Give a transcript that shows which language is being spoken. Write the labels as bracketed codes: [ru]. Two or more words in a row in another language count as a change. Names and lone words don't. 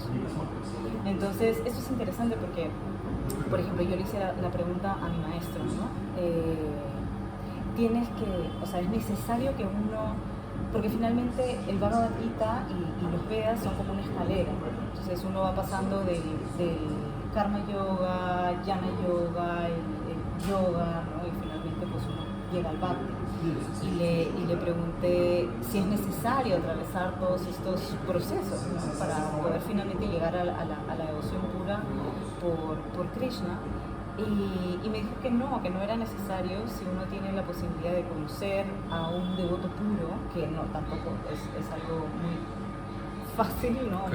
[es] Entonces, eso es interesante porque, por ejemplo, yo le hice la pregunta a mi maestro, ¿no? O sea, es necesario que uno, porque finalmente el Bhagavad Gita y los Vedas son como una escalera, ¿no? Entonces uno va pasando del karma yoga, jnana yoga, el yoga, ¿no? Y finalmente pues uno llega al Bhakti. Y le pregunté si es necesario atravesar todos estos procesos, ¿no? Para poder finalmente llegar a la devoción pura por Krishna. Y me dijo que no era necesario si uno tiene la posibilidad de conocer a un devoto puro, que no, tampoco es algo muy fácil, ¿no?